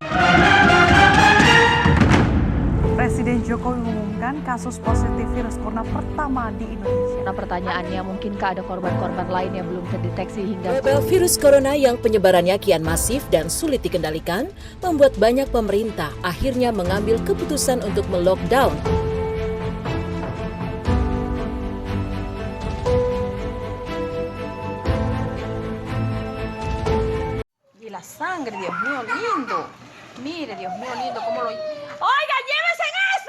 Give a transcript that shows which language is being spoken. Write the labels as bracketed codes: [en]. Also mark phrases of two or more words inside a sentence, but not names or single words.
[id] Presiden Jokowi mengumumkan kasus positif virus corona pertama di Indonesia. Nah, pertanyaannya, mungkinkah ada korban-korban lain yang belum terdeteksi hingga... Wabah virus corona yang penyebarannya kian masif dan sulit dikendalikan membuat banyak pemerintah akhirnya mengambil keputusan untuk melockdown. [es] Y la sangre, Dios mío lindo. Mire, Dios mío lindo, cómo lo... ¡Oiga, llévense en eso!